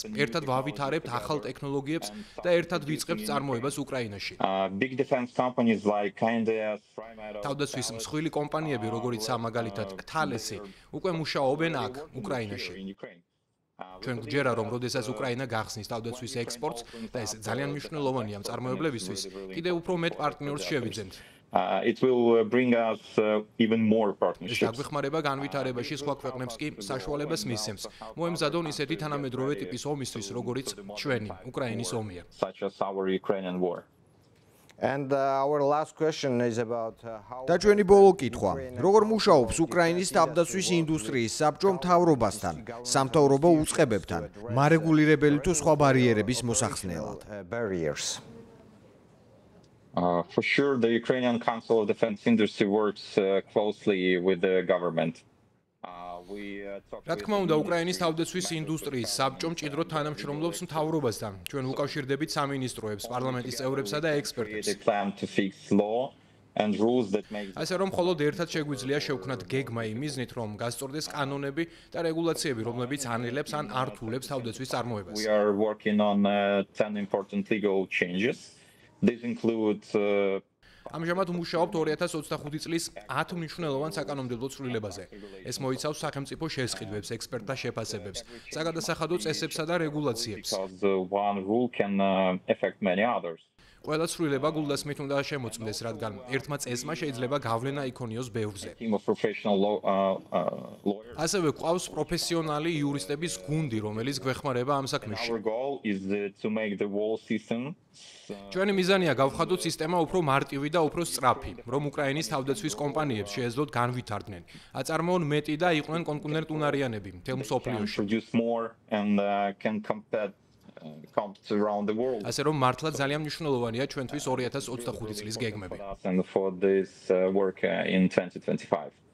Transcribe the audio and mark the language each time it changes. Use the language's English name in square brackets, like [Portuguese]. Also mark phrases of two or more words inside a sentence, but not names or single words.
[Georgian] ერთად ვავითარებთ ახალ ტექნოლოგიებს და ერთად ვიწყებთ წარმოებას უკრაინაში. [English] Big defense companies like Kindes, [Georgian] თავდაცვის მსხვილი კომპანიები, როგორიცაა მაგალითად Thales-ი, უკვე მუშაობენ აქ, უკრაინაში. ჩვენ გვჯერა, რომ როდესაც უკრაინა გახსნის თავდაცვის ექსპორტს და ეს ძალიან მნიშვნელოვანია მწარმოებლებისთვის, კიდევ უფრო მეტ პარტნიორს შევიძენთ. [English] It will bring us even more ეს partnerships. [Georgian] დაგვეხმარება განვითარებაში სხვა ქვეყნებს კი საშუალებას მისცემს. მოემზადონ ისეთი თანამედროვე ტიპის ომისთვის, როგორიც ჩვენი უკრაინის ომია. [English] Such as our Ukrainian war. And our last question is about how [Georgian] და ჩვენი ბოლო კითხვა: როგორ მუშაობს უკრაინის თავდაცვის ინდუსტრიის საბჭო მთავრობასთან, სამთავრობო უწყებებთან, მარეგულირებელი თუ სხვა ბარიერების მოსახსნელად? [English] barriers. For sure, the Ukrainian Council of Defense Industry works closely with the government. [Georgian] რა თქმა უნდა, უკრაინის თავდაცვის ინდუსტრიის საბჭო მჭიდროდ თანამშრომლობს მთავრობასთან. ჩვენ უკავშირდებით სამინისტროებს, პარლამენტის წევრებსა და ექსპერტებს. [English] They plan to fix law and rules that make [Georgian] ასე რომ მხოლოდ ერთად შეგვიძლია შევქმნათ გეგმა იმ მიზნით, რომ გასწორდეს კანონები და რეგულაციები, რომლებიც ანელებს ან ართულებს თავდაცვის წარმოებას. [English] We are working on 10 important legal changes. These include [Georgian] ამჟამად ვმუშაობთ 2025 წლის 10 მნიშვნელოვან საკანონმდებლო ცვლილებაზე. ეს მოიცავს სახელმწიფო შესყიდვებს, ექსპერტთა შეფასებებს, საგადასახადო წესებსა და რეგულაციებს. [English] because one rule can affect many others. [Georgian] ყველა ცვლილება გულდასმით უნდა შემოწმდეს, რადგან ერთმა წესმა შეიძლება გავლენა იქონიოს ბევრზე. [English] Team of professional lawyers. [Georgian] ასევე გვყავს პროფესიონალი იურისტების გუნდი, რომელიც გვეხმარება ამ საქმეში. [English] Our goal is to make the whole system [Georgian] ჩვენი მიზანია გავხადოთ სისტემა უფრო მარტივი და უფრო სწრაფი, რომ უკრაინის თავდაცვის კომპანიებს შეეძლოთ განვითარდნენ, აწარმოონ მეტი და იყვნენ კონკურენტუნარიანები მთელ მსოფლიოში. [English] produce more and can compete around the world. [Georgian] ასე რომ მართლა ძალიან მნიშვნელოვანია ჩვენთვის 2025 წლის გეგმები. [English] And for this work in 2025.